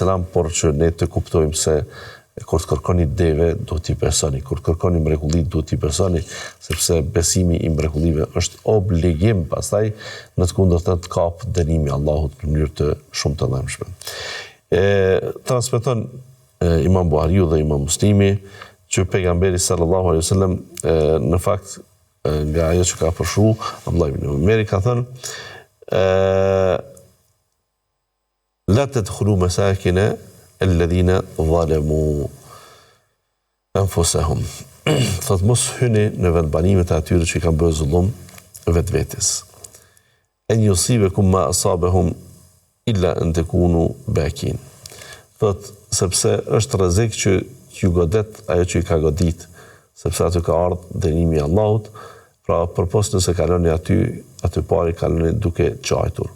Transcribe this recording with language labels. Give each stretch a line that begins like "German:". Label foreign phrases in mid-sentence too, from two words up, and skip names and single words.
Albanian: por që ne të kuptojmë se kur të kërkoni deve, do t'i besoni, kur të kërkoni mrekullit, do t'i besoni, sepse besimi i mrekullive është obligim, pastaj në të kundërtën të kap dënimi Allahut në mënyrë të shumë të dhëmshme. Transmeton Imam Buhariu dhe Imam Muslimi që pejgamberi
Arabic: صلى الله عليه وسلم
Albanian: në fakt nga ajo që ka përshru Abdullah ibn Umeri ka thënë
Arabic: لا تدخلوا مساكن الذين ظلموا أنفسهم.
Albanian: Thot mos hyni në vendbanimet e atyre që kanë bërë zullum vetvetes.
Arabic: أن يصيبكم ما أصابهم إلا أن تكونوا باكين.
Albanian: Thot sepse është rrezik që ju godet ajo që i ka godit, sepse aty ka ardhur dënimi i Allahut, pra përpos nëse kaloni aty pari kaloni duke qajtur.